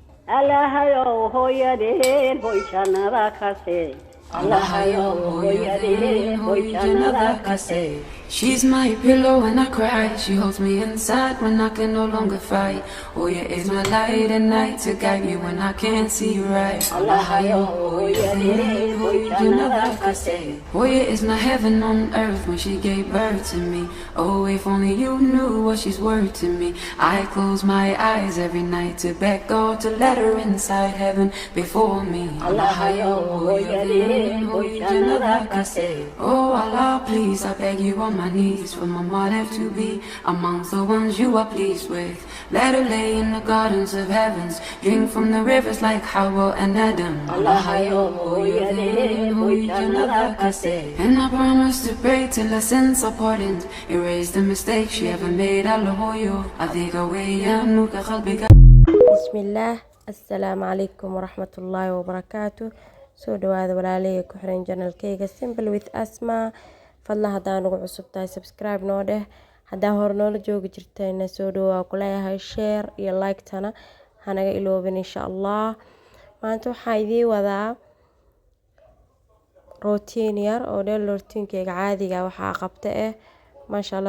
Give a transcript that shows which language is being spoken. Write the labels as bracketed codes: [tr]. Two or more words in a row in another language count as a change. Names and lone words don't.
[so] Allahayo hooyadeen hoy jannada ka see. Allahayo hooyadeen hoy jannada ka see. [en] She's my pillow when I cry. She holds me inside when I can no longer fight. Oya is my light at night to guide me when I can't see right. [so] Allahayo hooyadeen hoy jannada ka see. [en] Oya is my heaven on earth when she gave birth to me. Oh, if only you knew what she's worth to me. I close my eyes every night to beg God to let her inside heaven before me. [so] Allahayo hooyadeen hoy jannada ka see. [en] Oh Allah, please, I beg you on my knees for my mother to be amongst the ones you are pleased with. Let her lay in the gardens of heavens, drink from the rivers like Hawa and Adam. [so] Allahayo hooyadeen hoy jannada ka see. [en] And I promise to pray till her sins are pardoned, erase the mistakes she ever made. [so] Allahoyo, أذيك ويانك قلبك. [ar] بسم الله. السلام عليكم ورحمة الله وبركاته. [so] soo dhawaada walaalahey ku xiran channelkayga Simple with Asma. fadlan hadaa nagu cusub tahay subscribe noo dheh, hadaa hore noola joogi jirtayna soo dhawaa ku leeyahay share iyo like tana hanaga iloobin [ar] إن شاء الله. [so] maanta waxaan idin wadaa routine yar oo dheel routinkeyga caadiga waxaa qabta [ar] ما شاء الله.